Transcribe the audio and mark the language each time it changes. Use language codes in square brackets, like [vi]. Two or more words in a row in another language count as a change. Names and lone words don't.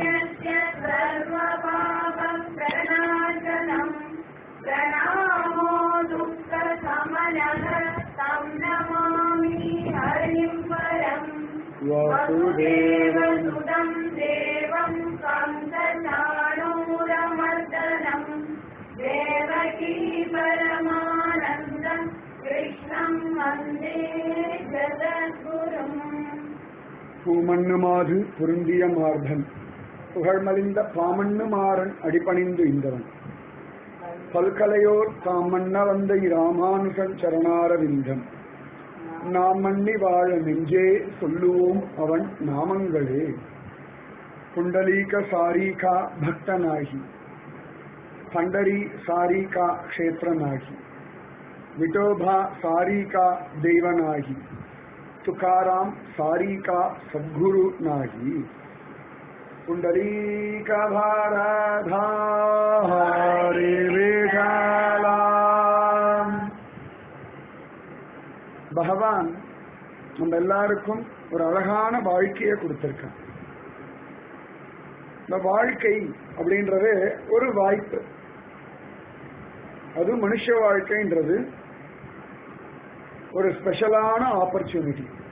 [sa] प्रणामो दुःखशमनः तं नमामि हरिं परं वसुदेवसुतं देवं कंसचाणूरमर्दनं देवकी परमानन्दं कृष्णं वन्दे जगद्गुरुम्. [ta] பூமண்ணுமாது பொருந்திய மார்பன் புகழ்மலிந்த பாமண்ணுமாறன் அடிபணிந்து இந்தவன் பல்கலையோர் தாமண்ண வந்த இராமானுசன் சரணாரவிந்தம் நாம் மண்ணி வாழ நெஞ்சே சொல்லுவோம் அவன் நாமங்களே. [mr] पुंडलीक सारिखा भक्त नाही पंढरी सारिखे क्षेत्र नाही विठोबा सारिखा दैवत नाही तुकाराम सारी का सद्गुरु नाही. पुंडरीक भारधारी विशाला. [ta] பகவான் நம்ம எல்லாருக்கும் ஒரு அழகான வாழ்க்கையை கொடுத்திருக்கான். இந்த வாழ்க்கை அப்படின்றது ஒரு வாய்ப்பு. அது மனுஷ வாழ்க்கைன்றது ஒரு [en] special opportunity.